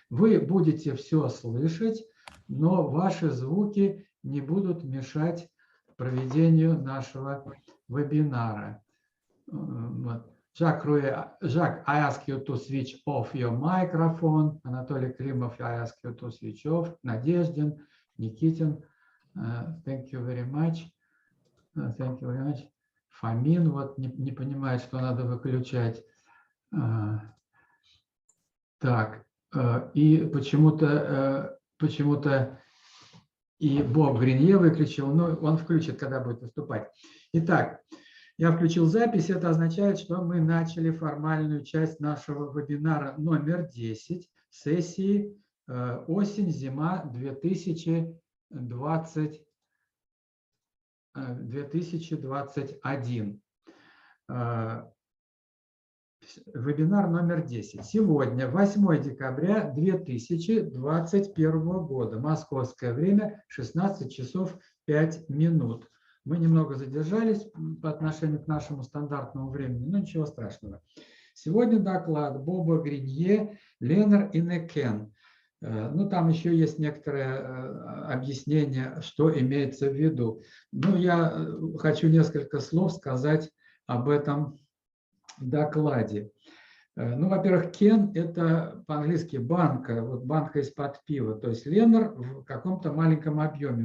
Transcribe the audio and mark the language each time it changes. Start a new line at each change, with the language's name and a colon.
Russian: Вы будете все слышать, но ваши звуки не будут мешать проведению нашего вебинара.
English: Жак, I ask you to switch off your microphone. Анатолий Климов, I ask you to switch off. Надеждин, Никитин, thank you very much. Thank you very much.
Russian: Фомин вот не понимает, что надо выключать. Так, и почему-то и Боб Гринье выключил, но он включит, когда будет выступать. Итак, я включил запись, это означает, что мы начали формальную часть нашего вебинара номер 10, сессии осень-зима 2021. Вебинар номер 10. Сегодня 8 декабря 2021 года. Московское время 16 часов 5 минут. Мы немного задержались по отношению к нашему стандартному времени, но ничего страшного. Сегодня доклад Боба Гринье
English: «LENR in a can».
Russian: Ну, там еще есть некоторое объяснение, что имеется в виду. Ну, я хочу несколько слов сказать об этом докладе. Ну, во-первых, can – это по-английски банка, вот банка из-под пива, то есть LENR в каком-то маленьком объеме.